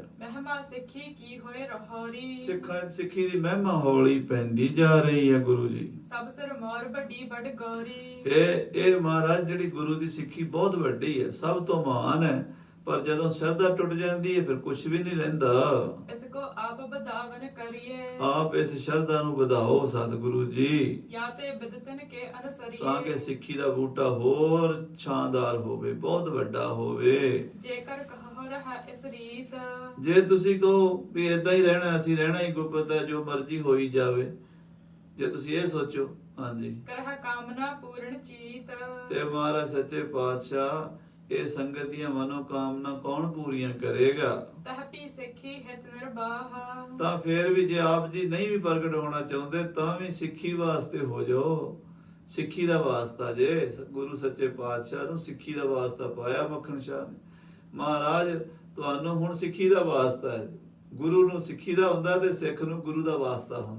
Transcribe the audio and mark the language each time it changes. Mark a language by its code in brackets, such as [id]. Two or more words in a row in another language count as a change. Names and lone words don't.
[bra] महिमा सिखी की होए रहारी। [pa] ਸਿੱਖੀ ਦੀ ਮਹਿਮਾ ਹੌਲੀ ਪੈਂਦੀ ਜਾ ਰਹੀ ਹੈ ਗੁਰੂ ਜੀ। [bra] सभ सिर मोर वडी बड़ गौरी। [pa] ਇਹ ਮਹਾਰਾਜ ਜਿਹੜੀ ਗੁਰੂ ਦੀ ਸਿੱਖੀ ਬਹੁਤ ਵੱਡੀ ਹੈ, ਸਭ ਤੋਂ ਮਹਾਨ ਹੈ, ਪਰ ਜਦੋਂ ਸ਼ਰਧਾ ਟੁੱਟ ਜਾਂਦੀ ਹੈ ਫਿਰ ਕੁਝ ਵੀ ਨਹੀਂ ਰਹਿੰਦਾ। [bra] इसको आप बदावन करिए [pa] ਆਪ ਇਸ ਸ਼ਰਧਾ ਨੂੰ ਵਧਾਓ ਸਤਿਗੁਰੂ ਜੀ, [bra] या ते बिदतन के [pa] ਤਾਂ [bra] अनुसरिए [pa] ਕਿ ਸਿੱਖੀ ਦਾ ਬੂਟਾ ਹੋਰ ਸ਼ਾਨਦਾਰ ਹੋਵੇ, ਬਹੁਤ ਵੱਡਾ ਹੋਵੇ। [bra] जेकर कहो रहा इस रीत [pa] ਜੇ ਤੁਸੀਂ ਕਹੋ ਵੀ ਇਦਾਂ ਹੀ ਰਹਿਣਾ, ਅਸੀਂ ਰਹਿਣਾ ਹੀ ਗੁਪਤ ਹੈ, ਜੋ ਮਰਜ਼ੀ ਹੋਈ ਜਾਵੇ, ਜੇ ਤੁਸੀਂ ਇਹ ਸੋਚੋ, ਹਾਂਜੀ, [bra] करह कामना पूर्ण चीत [pa] ਤੇ ਮਹਾਰਾਜ ਸੱਚੇ ਪਾਤਸ਼ਾਹ ਇਹ ਸੰਗਤ ਦੀਆਂ ਮਨੋ ਕਾਮਨਾ ਕੌਣ ਪੂਰੀਆਂ ਕਰੇਗਾ? [bra] तह पी सिखी हित निर्वाह [pa] ਤਾਂ ਫਿਰ ਵੀ ਜੇ ਆਪ ਜੀ ਨਹੀਂ ਵੀ ਪ੍ਰਗਟ ਹੋਣਾ ਚਾਹੁੰਦੇ ਤਾਂ ਵੀ ਸਿੱਖੀ ਵਾਸਤੇ ਹੋ ਜਾਓ। ਸਿੱਖੀ ਦਾ ਵਾਸਤਾ ਜੇ ਗੁਰੂ ਸੱਚੇ ਪਾਤਸ਼ਾਹ ਨੂੰ ਸਿੱਖੀ ਦਾ ਵਾਸਤਾ ਪਾਇਆ ਮੱਖਣ ਸ਼ਾਹ ਨੇ। ਮਹਾਰਾਜ ਤੁਹਾਨੂੰ ਹੁਣ ਸਿੱਖੀ ਦਾ ਵਾਸਤਾ ਹੈ। ਗੁਰੂ ਨੂੰ ਸਿੱਖੀ ਦਾ ਹੁੰਦਾ ਤੇ ਸਿੱਖ ਨੂੰ ਗੁਰੂ ਦਾ ਵਾਸਤਾ ਹੁੰਦਾ।